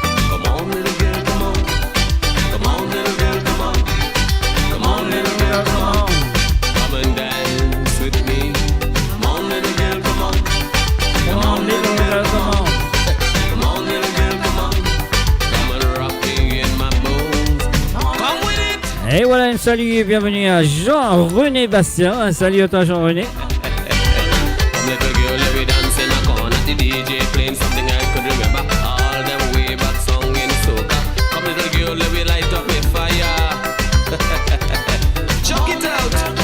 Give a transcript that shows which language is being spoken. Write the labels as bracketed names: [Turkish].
[English] Come on, little girl, come on. Come on, little girl, come on. Come on, little girl, come on. Come and dance with me. Come on, little girl, come on. Come on, little girl, come on. Come on, little girl, come on. Come and rock me in my bones. Come with it. [French] Et voilà, un salut et bienvenue à Jean-René Bastien. Un salut à toi, Jean-René. [English] Come little girl, let me dance in a corner. The DJ playing something I could remember. All them way back song in soca. Come little girl, let me light up my fire. Chuck it out.